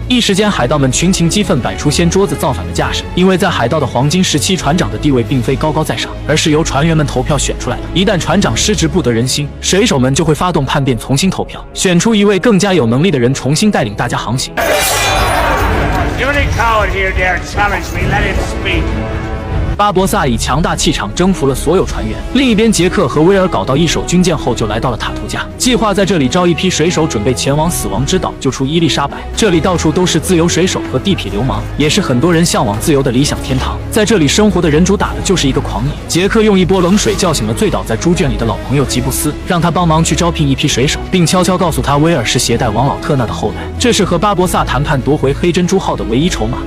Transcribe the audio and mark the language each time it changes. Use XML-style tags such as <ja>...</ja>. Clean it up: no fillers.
<zh>一时间，海盗们群情激愤，摆出掀桌子造反的架势。因为在海盗的黄金时期，船长的地位并非高高在上，而是由船员们投票选出来的。一旦船长失职不得人心，水手们就会发动叛变，重新投票，选出一位更加有能力的人，重新带领大家航行。</zh> <en>The only coward here dare challenge me. Let him speak.</en> <zh>巴博萨以强大气场征服了所有船员。另一边，杰克和威尔搞到一手军舰后，就来到了塔图加，计划在这里招一批水手，准备前往死亡之岛救出伊丽莎白。这里到处都是自由水手和地痞流氓，也是很多人向往自由的理想天堂。在这里生活的人主打的就是一个狂野。杰克用一波冷水叫醒了醉倒在猪圈里的老朋友吉布斯，让他帮忙去招聘一批水手，并悄悄告诉他威尔是携带王老特纳的后代，这是和巴博萨谈判夺回黑珍珠号的唯一筹码。</zh>